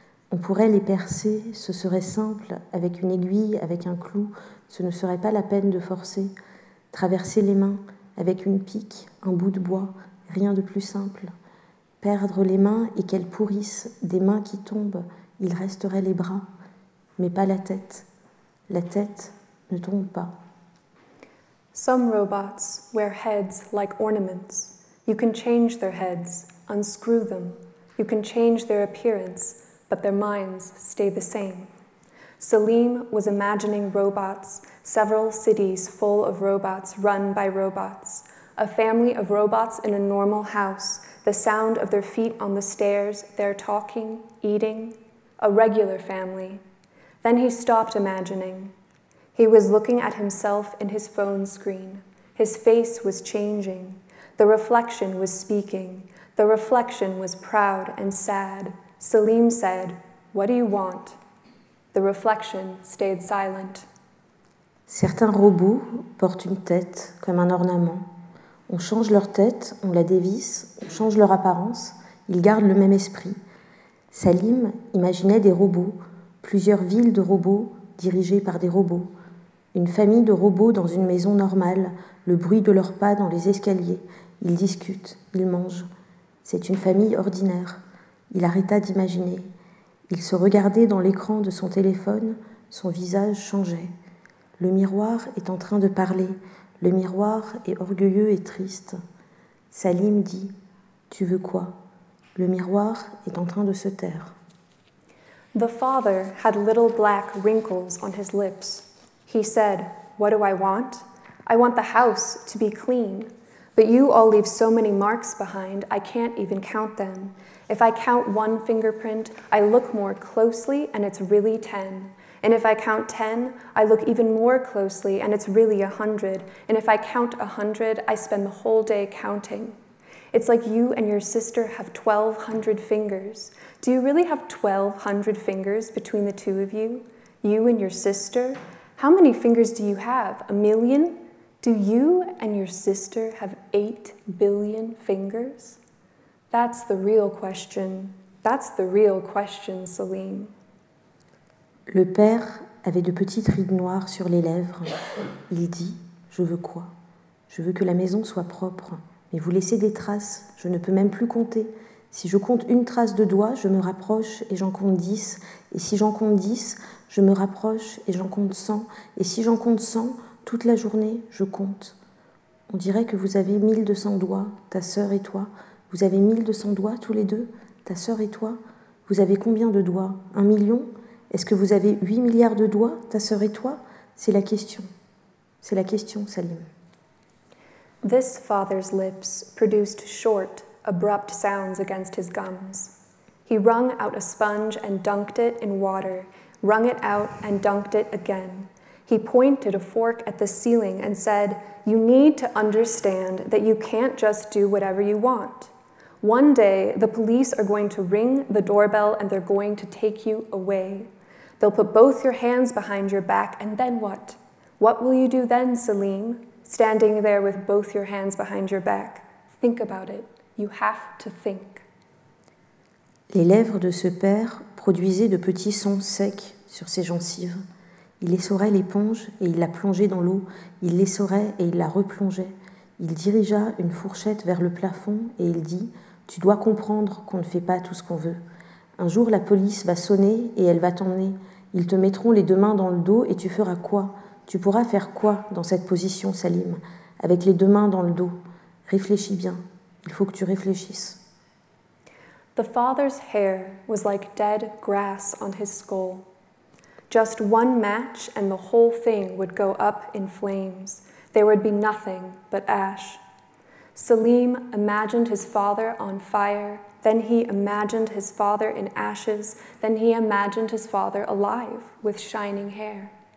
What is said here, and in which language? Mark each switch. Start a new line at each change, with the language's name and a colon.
French: On pourrait les percer, ce serait simple, avec une aiguille, avec un clou, ce ne serait pas la peine de forcer. Traverser les mains, avec une pique, un bout de bois, rien de plus simple. Perdre les mains et qu'elles pourrissent, des mains qui tombent, il resterait les bras, mais pas la tête. La tête ne tombe pas.
English: Some robots wear heads like ornaments. You can change their heads, unscrew them. You can change their appearance, but their minds stay the same. Salim was imagining robots, several cities full of robots run by robots, a family of robots in a normal house, the sound of their feet on the stairs, their talking, eating, a regular family. Then he stopped imagining. He was looking at himself in his phone screen. His face was changing. The reflection was speaking. The reflection was proud and sad. Salim said, "What do you want?" The reflection stayed silent.
French: Certains robots portent une tête comme un ornement. On change leur tête, on la dévisse, on change leur apparence, ils gardent le même esprit. Salim imaginait des robots, plusieurs villes de robots dirigées par des robots, une famille de robots dans une maison normale, le bruit de leurs pas dans les escaliers, ils discutent, ils mangent. C'est une famille ordinaire. Il arrêta d'imaginer. Il se regardait dans l'écran de son téléphone, son visage changeait. Le miroir est en train de parler, le miroir est orgueilleux et triste. Salim dit « Tu veux quoi ?» Le miroir est en train de se taire.
English: The father had little black wrinkles on his lips. He said, "What do I want? I want the house to be clean. But you all leave so many marks behind, I can't even count them. If I count one fingerprint, I look more closely and it's really 10. And if I count 10, I look even more closely and it's really 100. And if I count 100, I spend the whole day counting. It's like you and your sister have 1,200 fingers. Do you really have 1,200 fingers between the two of you? You and your sister? How many fingers do you have? 1 million? Do you and your sister have 8 billion fingers? That's the real question. That's the real question, Salim.
French: Le père avait de petites rides noires sur les lèvres. Il dit « Je veux quoi ? Je veux que la maison soit propre. Mais vous laissez des traces, je ne peux même plus compter. Si je compte une trace de doigt, je me rapproche et j'en compte 10. Et si j'en compte 10, je me rapproche et j'en compte 100. Et si j'en compte 100, toute la journée, je compte. On dirait que vous avez 1200 doigts, ta sœur et toi. Vous avez 1200 doigts tous les deux, ta sœur et toi. Vous avez combien de doigts ? 1 million ? Est-ce que vous avez 8 milliards de doigts, ta sœur et toi ? C'est la question. C'est la question, Salim.
English: This father's lips produced short, abrupt sounds against his gums. He wrung out a sponge and dunked it in water, wrung it out and dunked it again. He pointed a fork at the ceiling and said, "You need to understand that you can't just do whatever you want. One day, the police are going to ring the doorbell and they're going to take you away. They'll put both your hands behind your back, and then what? What will you do then, Salim? Standing there with both your hands behind your back. Think about it. You have to think."
French: Les lèvres de ce père produisaient de petits sons secs sur ses gencives. Il essorait l'éponge et il la plongeait dans l'eau. Il l'essorait et il la replongeait. Il dirigea une fourchette vers le plafond et il dit « Tu dois comprendre qu'on ne fait pas tout ce qu'on veut. Un jour, la police va sonner et elle va t'emmener. Ils te mettront les 2 mains dans le dos et tu feras quoi ? Tu pourras faire quoi dans cette position, Salim, avec les 2 mains dans le dos ? Réfléchis bien. Il faut que tu réfléchisses.
English: The father's hair was like dead grass on his skull. Just one match and the whole thing would go up in flames. There would be nothing but ash. Salim imagined his father on fire, then he imagined his father in ashes, then he imagined his father alive with shining hair.